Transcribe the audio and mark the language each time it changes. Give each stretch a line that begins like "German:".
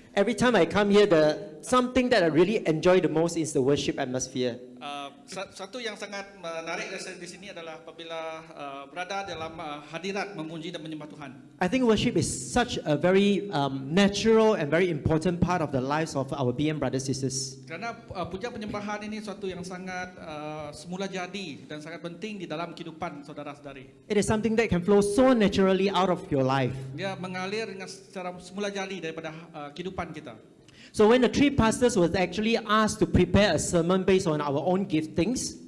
English: Every time I come here, something that I really enjoy the most is the worship atmosphere.
Malay: Satu yang sangat menarik di sini adalah apabila berada dalam hadirat memuji dan menyembah Tuhan.
English: I think worship is such a very natural and very important part of the lives of our BM brothers and sisters.
Malay: Kerana puja penyembahan ini suatu yang sangat semula jadi dan sangat penting di dalam kehidupan saudara-saudari.
English: It is something that can flow so naturally out of your life.
Malay: Dia mengalir dengan secara semula jadi daripada kehidupan kita.
English: So when the three pastors was actually asked to prepare a sermon based on our own giftings,